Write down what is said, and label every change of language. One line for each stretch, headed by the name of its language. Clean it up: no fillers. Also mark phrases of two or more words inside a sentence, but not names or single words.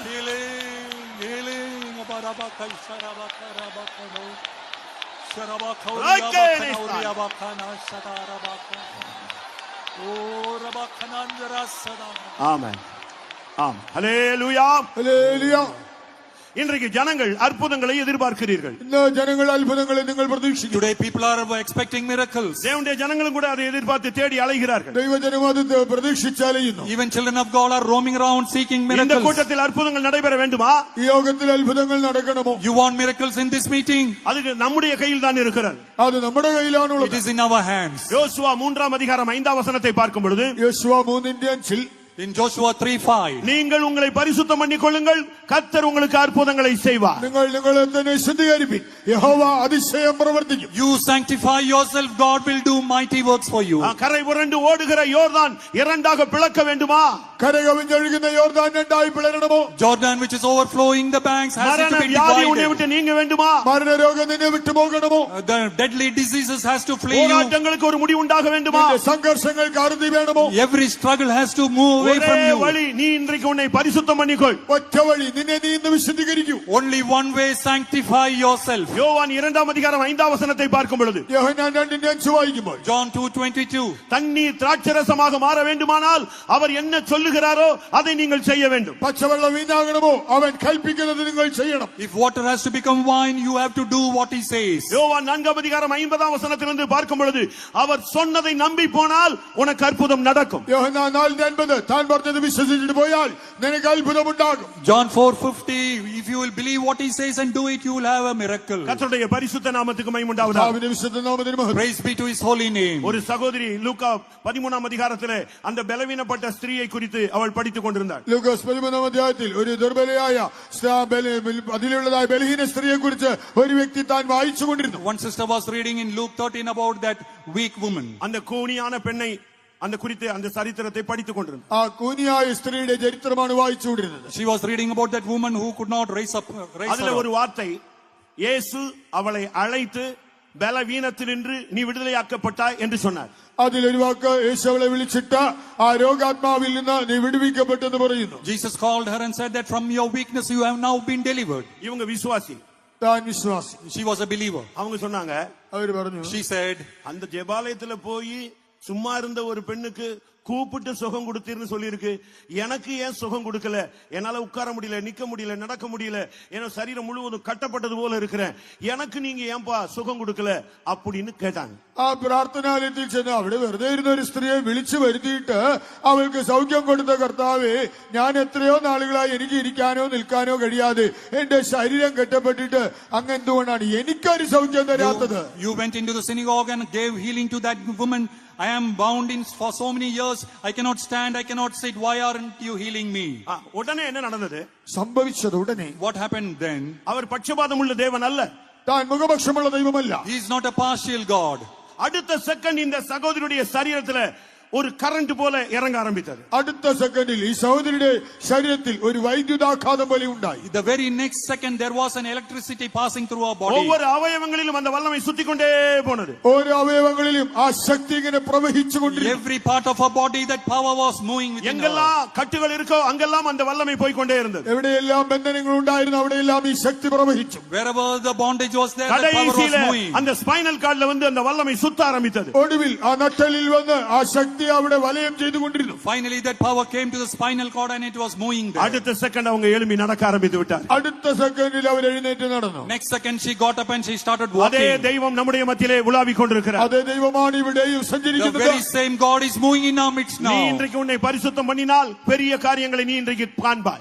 English: Healing, healing.
Tamil: ஆமென். ஆம். ஹல்லேலூயா.
Malayalam: ഹല്ലേലൂയ.
Tamil: இன்றைக்கு ஜனங்கள் அற்புதங்களை எதிர்பார்க்கிறீர்கள்.
Malayalam: ഇന്ന് ജനങ്ങൾ അത്ഭുതങ്ങളെ നിങ്ങൾ പ്രതീക്ഷിക്കുന്നു.
English: Today people are expecting miracles.
Tamil: தேவனுடைய ஜனங்களும் கூட அதை எதிர்பார்த்து தேடி அலைகிறார்கள்.
Malayalam: ദൈവജനം അത് പ്രതീക്ഷിച്ചലയുന്നു.
English: Even children of God are roaming around seeking
Tamil: இந்த
English: miracles.
Tamil: கூட்டத்தில் அற்புதங்கள் நடைபெற வேண்டுமா?
Malayalam: ഈ യോഗത്തിൽ അത്ഭുതങ്ങൾ നടക്കണമോ?
English: You want miracles in this meeting?
Tamil: அதுக்கு நம்முடைய கையில் தான் இருக்கிறது.
Malayalam: അത് നമ്മുടെ
English: It
Malayalam: കയ്യിലാണുള്ളത്.
English: is in our hands.
Tamil: யோசுவா 3:5 பார்க்கும் பொழுது
Malayalam: യോശുവ 3:5
English: In Joshua 3:5.
Tamil: நீங்கள் உங்களை பரிசுத்தம் பண்ணிக் கொள்ளுங்கள், கர்த்தர் உங்களுக்கு அற்புதங்களை செய்வார்.
Malayalam: നിങ്ങൾ നിങ്ങളെ തന്നെ ശുദ്ധീകരിപ്പിൻ, യഹോവ അതിശയം പ്രവർത്തിക്കും.
English: You sanctify yourself, God will do mighty works for you.
Tamil: கரை புரண்டு ஓடுகிற யோர்தான் இரண்டாக பிளக்க வேண்டுமா?
Malayalam: കരകവിഞ്ഞൊഴുകുന്ന യോർദാൻ രണ്ടായി പിളരണമോ?
English: Jordan which is overflowing the banks has
Tamil: மரண
English: to be
Tamil: வியாதி உன்னை
English: divided.
Tamil: விட்டு நீங்க வேண்டுமா?
Malayalam: മരണരോഗം നിന്നെ വിട്ടുപോകണമോ?
English: The deadly diseases has to flee you.
Tamil: போராட்டங்களுக்கு ஒரு முடிவு உண்டாக வேண்டுமா?
Malayalam: നിന്റെ സംഘർഷങ്ങൾക്ക് അറുതി വേണമോ?
English: Every struggle has to move away
Tamil: ஒரே
English: from you.
Tamil: வழி, நீ இன்றைக்கு உன்னை பரிசுத்தம் பண்ணிக்கொள்.
Malayalam: ഒറ്റ വഴി, നിന്നെ നീ ഇന്ന് വിശുദ്ധീകരിക്കൂ.
English: Only one way, sanctify yourself.
Tamil: யோவான் 2:5 பார்க்கும் பொழுது
Malayalam: യോഹന്നാൻ 2:5 വായിക്കുമ്പോൾ
English: John 2:22.
Tamil: தண்ணீர் திராட்சரசமாக மாற வேண்டுமானால் அவர் என்ன சொல்லுகிறாரோ அதை நீங்கள் செய்ய வேண்டும்.
Malayalam: പച്ചവെള്ളം വീഞ്ഞാകണമോ? അവൻ കൽപ്പിക്കുന്നത് നിങ്ങൾ ചെയ്യണം.
English: If water has to become wine, you have to do what he says.
Tamil: யோவான் 4:50 பார்க்கும் பொழுது அவர் சொன்னதை நம்பி போனால் உனக்கு அற்புதம் நடக்கும்.
Malayalam: യോഹന്നാൻ 4:50 താൻ പറഞ്ഞത് വിശ്വസിച്ചിട്ട് പോയാൽ നിനക്ക് അത്ഭുതമുണ്ടാകും.
English: John 4:50. If you will believe what he says and do it, you will have a miracle.
Tamil: கர்த்தருடைய பரிசுத்த நாமத்துக்கு மகிமை உண்டாவதாக.
Malayalam: കർത്താവിന്റെ വിശുദ്ധ നാമത്തിന് മഹത്വം.
English: Praise be to his holy name.
Tamil: ஒரு சகோதரி லூக்கா 13 அந்த பலவீனப்பட்ட ஸ்திரீயை குறித்து அவள் படித்துக் கொண்டிருந்தாள்.
Malayalam: ലൂക്കോസ് 13 ഒരു ദുർബലയായ അതിലുള്ളതായ ബലഹീന സ്ത്രീയെ കുറിച്ച് ഒരു വ്യക്തി താൻ വായിച്ചുകൊണ്ടിരുന്നു.
English: One sister was reading in Luke 13 about that weak woman.
Tamil: அந்த கூனியான பெண்ணை அந்த குறித்து அந்த சரித்திரத்தை படித்துக் கொண்டிருந்தாள்.
Malayalam: ആ കൂനിയായ സ്ത്രീയുടെ ചരിത്രമാണ് വായിച്ചുകൊണ്ടിരുന്നത്.
English: She was reading about that woman who could not raise
Tamil: அதுல
English: her
Tamil: ஒரு
English: up.
Tamil: வார்த்தை, இயேசு அவளை அழைத்து பலவீனத்தினின்று நீ விடுதலையாக்கப்பட்டாய் என்று சொன்னார்.
Malayalam: അതിലൊരു വാക്ക്, യേശു അവളെ വിളിച്ചിട്ട് ആ രോഗാത്മാവിൽ നിന്ന് നീ വിടുവിക്കപ്പെട്ടെന്ന് പറയുന്നു.
English: Jesus called her and said that from your weakness you have now been delivered.
Tamil: இவங்க விசுவாசி,
Malayalam: താൻ വിശ്വാസി.
English: She was a believer.
Tamil: அவங்க சொன்னாங்க,
Malayalam: അവര് പറഞ്ഞു,
English: She said,
Tamil: அந்த ஜெபாலயத்துல போய் சும்மா இருந்த ஒரு பெண்ணுக்கு கூப்பிட்டு சுகம் கொடுத்தீர்னு சொல்லியிருக்கு. எனக்கு ஏன் சுகம் கொடுக்கல? என்னால உட்கார முடியல, நிக்க முடியல, நடக்க முடியல, என் சரீரம் முழுவதும் கட்டப்பட்டது போல இருக்கிறேன். எனக்கு நீங்க ஏன்பா சுகம் கொடுக்கல அப்படின்னு கேட்டாங்க.
Malayalam: ആ പ്രാർത്ഥനാലയത്തിൽ ചെന്ന് അവിടെ വെറുതെ ഇരുന്ന ഒരു സ്ത്രീയെ വിളിച്ചു വരുത്തിയിട്ട് അവൾക്ക് സൗഖ്യം കൊടുത്ത കർത്താവേ, ഞാൻ എത്രയോ നാളുകളായി എനിക്ക് ഇരിക്കാനോ നിൽക്കാനോ കഴിയാതെ എന്റെ ശരീരം കെട്ടപ്പെട്ടിട്ട് അങ്ങ് എന്തുകൊണ്ടാണ് എനിക്കൊരു സൗഖ്യം തരാത്തത്?
English: you went into the synagogue and gave healing to that woman. I am bound in for so many years. I cannot stand, I cannot sit. Why aren't you healing me?
Tamil: உடனே என்ன நடந்தது?
Malayalam: സംഭവിച്ചത് ഉടനെ
English: What happened then?
Tamil: அவர் பட்சபாதம் உள்ள தேவன் அல்ல.
Malayalam: താൻ മുഖപക്ഷമുള്ള ദൈവമല്ല.
English: He is not a partial God.
Tamil: அடுத்த செகண்ட் இந்த சகோதரியுடைய சரீரத்துல ஒரு கரண்ட் போல இறங்க ஆரம்பித்தது.
Malayalam: അടുത്ത സെക്കൻഡിൽ ഈ സഹോദരിയുടെ ശരീരത്തിൽ ഒരു വൈദ്യുതാഘാതം പോലെ ഉണ്ടായി.
English: The very next second there was an electricity passing through her body.
Tamil: ஒவ்வொரு அவயவங்களிலும் அந்த வல்லமை சுத்திக்கொண்டே போனது.
Malayalam: ഓരോ അവയവങ്ങളിലും ആ ശക്തി ഇങ്ങനെ പ്രവഹിച്ചുകൊണ്ടിരുന്നു.
English: Every part of her body that power was moving within her.
Tamil: எங்கெல்லாம் கட்டுகள் இருக்கோ அங்கெல்லாம் அந்த வல்லமை போய்க்கொண்டே இருந்தது.
Malayalam: എവിടെയെല്ലാം ബന്ധനങ്ങൾ ഉണ്ടായിരുന്നു അവിടെയെല്ലാം ഈ ശക്തി പ്രവഹിച്ചു.
English: Wherever the bondage was there, the power was
Tamil: கடைசியில
English: moving.
Tamil: அந்த
English: spinal cordla
Tamil: வந்து அந்த வல்லமை சுத்த ஆரம்பித்தது.
Malayalam: ഒടുവിൽ ആ നട്ടലിൽ വന്ന് ആ ശക്തി അവിടെ വലയം ചെയ്തുകൊണ്ടിരുന്നു.
English: Finally that power came to the spinal cord and it was moving there.
Tamil: அடுத்த செகண்ட் அவங்க எழும்பி நடக்க ஆரம்பித்து விட்டார்.
Malayalam: അടുത്ത സെക്കൻഡിൽ അവർ എഴുന്നേറ്റ് നടന്നു.
English: Next second she got up and she started
Tamil: அதே
English: walking.
Tamil: தெய்வம் நம்முடைய மத்தியிலே உலாவிக் கொண்டிருக்கிறார்.
Malayalam: അതേ ദൈവമാണ് ഇവിടെയും
English: The
Malayalam: സഞ്ചരിക്കുന്നത്.
English: very same God is moving in our midst
Tamil: நீ
English: now.
Tamil: இன்றைக்கு உன்னை பரிசுத்தம் பண்ணினால் பெரிய காரியங்களை நீ இன்றைக்கு காண்பாய்.